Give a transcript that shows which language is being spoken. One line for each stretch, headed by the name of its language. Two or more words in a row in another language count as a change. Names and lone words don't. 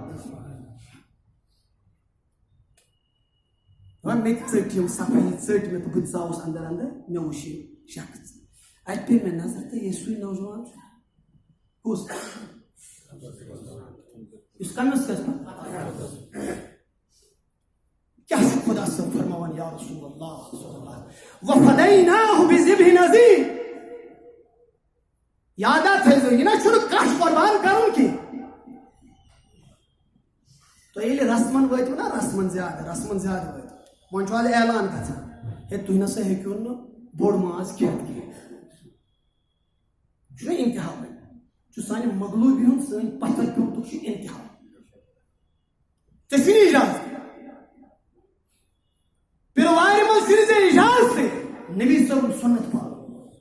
Kashmiri: مےٚ تہِ ژٔٹۍ یِم صفٲیی ژٔٹۍ مےٚ تہٕ بہٕ ژاوُس انٛدر مےٚ وٕچھ یہِ شخص اَتہِ پیٚیہِ مےٚ نظر تہٕ یہِ سُے نوجوان چھُ کُس یُس کٔمِس گژھِ کیٛاہ چھُ خۄدا صٲب فرماوان
Arabic: یا رسول اللہ وَفَدَيْنَاهُ بِذِبْحٍ عَظِيمٍ
Kashmiri: یادا تھٲیزیو یہِ نہ چھُنہٕ کَٹھ قۄربان کَرُن کینٛہہ تۄہہِ ییٚلہِ رسمن وٲتِو نا رسمن زیادٕ وٲتِو وۄنۍ چھُ آز اعلان گژھان ہے تُہۍ نسا ہیٚکِو نہٕ بوٚڑ ماز کھٮ۪تھ کینٛہہ چھُ نہ اِنتِہا وۄنۍ چھُ سانہِ مغلوٗبی ہُنٛد سٲنۍ پتھر پیوٚٹُک چھُ اِنتِہا ژےٚ چھُنہٕ اِجازت پیٖرٕ وارِ منٛز چھُنہٕ ژےٚ اِجازتٕے نبی صٲبُن سُنت پالُن